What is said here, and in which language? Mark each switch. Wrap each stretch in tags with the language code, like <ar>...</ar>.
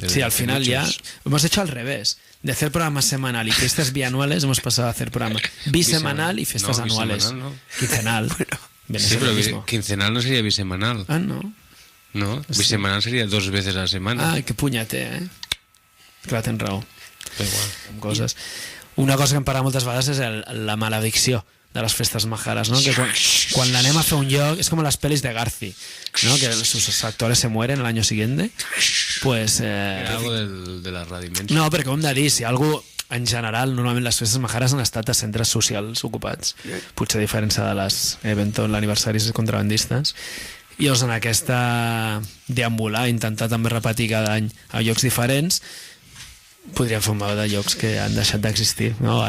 <es>Sí, al final muchos. Ya hemos hecho al revés. De hacer programa semanal y fiestas bianuales hemos pasado a hacer programa bisemanal y fiestas anuales. No. Quincenal. Sí, pero quincenal no sería bisemanal. No. No, bisemanal sería 2 veces a la semana.</es> <ca>Que punyete, Clar, tens raó. Igual. Coses. Una cosa que hem parlat moltes vegades és la maledicció de les festes majares, ¿no? Que quan l'anem a fer un lloc és com les pelis de Garci, ¿no?</ca> <es>Que sus actores se mueren el año siguiente, pues era algo de la Radio Immensa.</es> <ca>No, perquè ho hem de dir, si algú en general, normalment les festes majares han estat a centres socials ocupats, potser a diferència de les eventos, l'aniversaris contrabandistes, i llavors en aquesta deambular, intentar també repetir cada any a llocs diferents, podríem fer un mapa de llocs que han deixat d'existir, no?</ca>